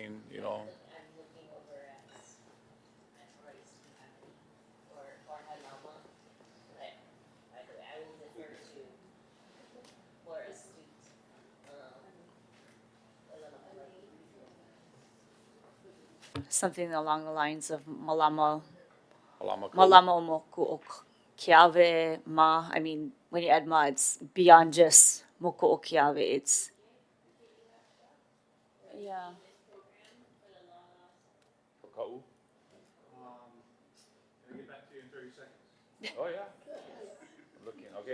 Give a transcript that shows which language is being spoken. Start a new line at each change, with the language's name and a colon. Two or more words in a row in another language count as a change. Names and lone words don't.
English: I'm looking over at or Lāma, but I will defer to more astute. Something along the lines of Malama Lāma Kukui. Malama Moku o Kiawe Ma. I mean, when you add Ma, it's beyond just Moku o Kiawe. It's yeah. For Kaʻū? Can I get back to you in 30 seconds? Oh, yeah. Looking, okay.